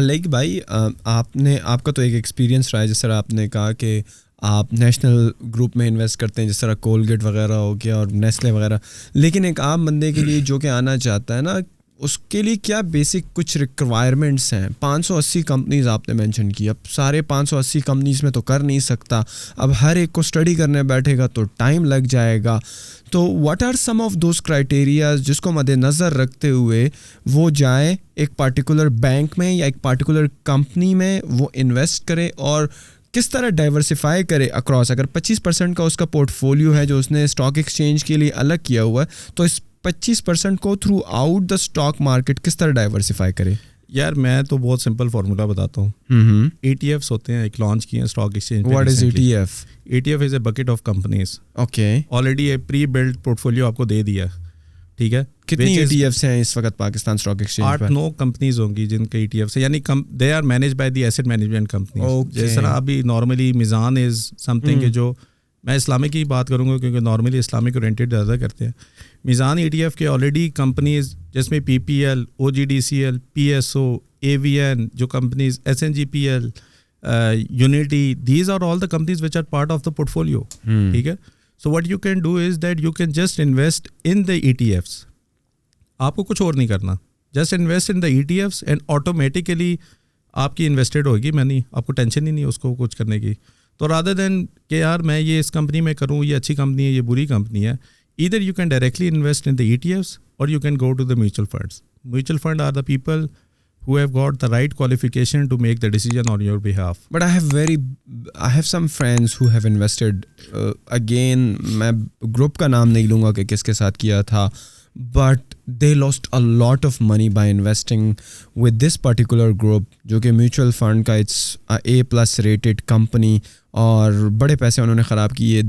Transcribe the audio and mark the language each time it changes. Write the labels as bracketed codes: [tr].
[ur] Like بھائی آپ کا تو ایک ایکسپیرینس رہا ہے, جس طرح آپ نے کہا کہ آپ نیشنل گروپ میں انویسٹ کرتے ہیں, جس طرح کولگیٹ وغیرہ ہو گیا اور نیسلے وغیرہ, لیکن ایک عام بندے کے لیے جو کہ آنا چاہتا ہے نا, اس کے لیے کیا بیسک کچھ ریکوائرمنٹس ہیں؟ 580 کمپنیز آپ نے مینشن کی, اب سارے 580 کمپنیز میں تو کر نہیں سکتا, اب ہر ایک کو اسٹڈی کرنے بیٹھے گا تو ٹائم لگ جائے گا. تو [en] what are some of those criterias [ur] جس کو مد نظر رکھتے ہوئے وہ جائے ایک پارٹیکولر بینک میں یا ایک پارٹیکولر کمپنی میں وہ انویسٹ کرے, اور کس طرح ڈائیورسیفائی کرے اکراس. اگر 25% کا اس کا پورٹ فولیو ہے جو اس نے اسٹاک ایکسچینج کے لیے الگ کیا ہوا ہے, تو اس 25% کو through out the stock market کس طرح ڈائیورسیفائی کرے؟ یار میں تو بہت سمپل فارمولا بتاتا ہوں. ETFs ہوتے ہیں, ایک لانچ کیے ہیں stock exchange. [en] What is ETF؟ ETF is a bucket of companies. Okay, [ur] already ایک پری بلڈ پورٹ فولیو آپ کو دے دیا, ٹھیک ہے. کتنی ETFs ہیں اس وقت پاکستان اسٹاک ایکسچینج پر؟ 8-9 کمپنیز ہوں گی جن کے ETFs ہیں, یعنی [en] They are manage by the asset management companies. [ur] جس طرح ابھی نارملی میزان از سم تھنگ کہ جو میں اسلامک کی بات کروں گا کیونکہ نارملی اسلامک اورینٹیڈ زیادہ کرتے ہیں. میزان ETF کے آلریڈی کمپنیز جس میں [en] PPL, OGDCL, PSO, AVN جو companies, SNGPL, Unity, these are all the companies which are part of the portfolio. [ur] ٹھیک ہے. [en] So what you can do is that you can just invest in the ETFs. [ur] آپ کو کچھ اور نہیں کرنا, [en] just invest in the ETFs and automatically [ur] آپ کی انویسٹڈ ہوگی منی, آپ کو ٹینشن ہی نہیں اس کو کچھ کرنے کی. [en] تو rather than [ur] کہ یار میں یہ اس کمپنی میں کروں, یہ اچھی کمپنی ہے, یہ بری کمپنی ہے, [en] either you can directly invest in the ETFs or you can go to the mutual funds. Mutual fund are the people who have got the right qualification to make the decision on your behalf. But I have some friends who have invested. [ur] Again, میں group کا نام نہیں لوں گا کہ کس کے ساتھ کیا تھا, [en] but they lost a lot of money by investing with this particular group [ur] جو کہ میوچل فنڈ کا [en] it's A+ rated company, [ur] اور بڑے پیسے انہوں نے خراب کیے.